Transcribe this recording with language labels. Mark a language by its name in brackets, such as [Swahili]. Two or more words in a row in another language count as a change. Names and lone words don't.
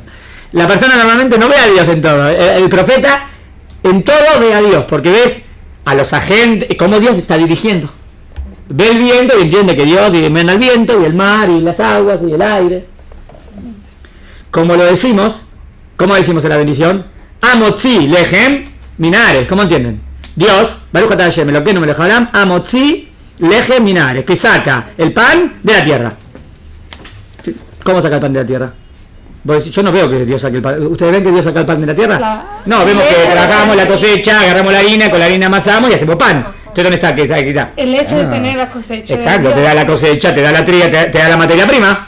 [Spanish] La persona normalmente no ve a Dios en todo. El profeta en todo ve a Dios, porque ves a los agentes, cómo Dios está dirigiendo. Ve el viento y entiende que Dios manda el viento y el mar y las aguas y el aire. Como lo decimos, ¿cómo decimos en la bendición? [Hebrew] המוציא לחם מן הארץ. [Spanish] ¿Cómo entienden? Dios, [Hebrew] ברוך אתה השם אלוקינו מלך העולם המוציא לחם מן הארץ, [Spanish] que saca el pan de la tierra. ¿Cómo saca el pan de la tierra? Yo no veo que Dios saque el pan. ¿Ustedes ven que Dios saca el pan de la tierra? No, vemos que trabajamos la cosecha, agarramos la harina, con la harina amasamos y hacemos pan. Entonces, ¿dónde está? ¿Qué está? El hecho de tener la cosecha. Exacto, te da la cosecha, te da la tría, te da la materia prima.